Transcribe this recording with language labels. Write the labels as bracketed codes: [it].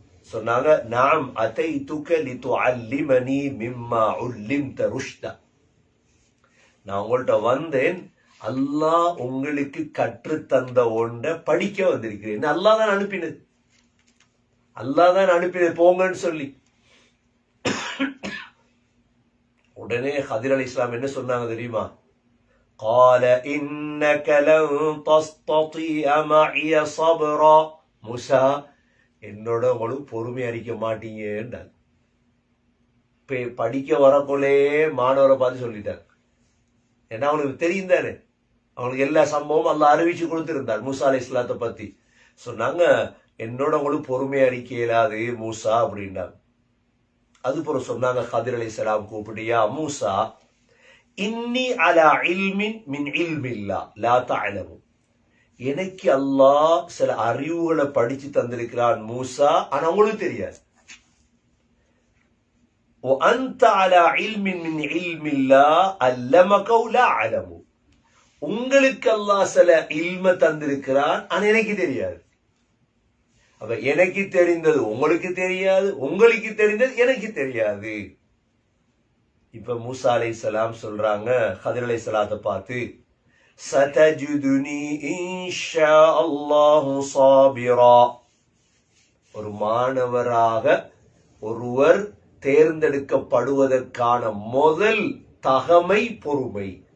[ta] சொன்னாங்க நாம் [ar] அதைதுக லிதுஅல்லிமனி மிம்மா உல்லிம்த ருஷ்தா, [ta] நான் உங்கள்ட்ட வந்தேன் அல்லாஹ் உங்களுக்கு கற்று தந்த ஒன்றை படிக்க வந்திருக்கிறேன். அல்லாஹ் தான் அனுப்பினது, அல்லாஹ் தான் அனுப்பினது போங்கன்னு சொல்லி. உடனே ஹதிர் அலைஹிஸ்ஸலாம் என்ன சொன்னாங்க தெரியுமா? [ar] قال إنك لن تستطيع معي صبرا. [ta] மூசா என்னோட உங்களுக்கு பொறுமை அளிக்க மாட்டீங்க. படிக்க வரக்குள்ளே மாணவரை பார்த்து சொல்லிட்டார். ஏன்னா அவனுக்கு தெரியும் தானே, அவனுக்கு எல்லா சம்பவம் அல்லாஹ் அறிவிச்சு கொடுத்திருந்தார் மூசா அலைஹிஸ்ஸலாத்தை பத்தி. சொன்னாங்க என்னோட உங்களுக்கு பொறுமை அளிக்க இயலாது மூசா அப்படின்னாங்க. அது போல சொன்னாங்க ஹதிர் அலைஹிஸ்ஸலாம் கூப்பிட்டியா மூசா, [ar] இன்னி அலா இல்மின் மின் இல்மில்லா லா தஅலமு, [ta] எனக்கு அல்லாஹ் சில அறிவுகளை படிச்சு தந்திருக்கிறான் மூசா, ஆனா உங்களுக்கு தெரியாது. [ar] وأنت على علم من علم الله علمك ولا أعلم, [ta] உங்களுக்கு அல்லாஹ் சில இல்ம தந்திருக்கிறான், ஆனா எனக்கு தெரியாது. அப்ப எனக்கு தெரிந்தது உங்களுக்கு தெரியாது, உங்களுக்கு தெரிந்தது எனக்கு தெரியாது. இப்ப மூசா அலைஹிஸ்ஸலாம் சொல்றாங்க ஹதிர் அலைஹிஸ்ஸலாத்தை பார்த்து, [ar] சதஜுதுனி இன்ஷா அல்லாஹு சாபிரா, [ta] ஒரு மாணவராக ஒருவர் தேர்ந்தெடுக்கப்படுவதற்கான முதல் தகமை பொறுமை.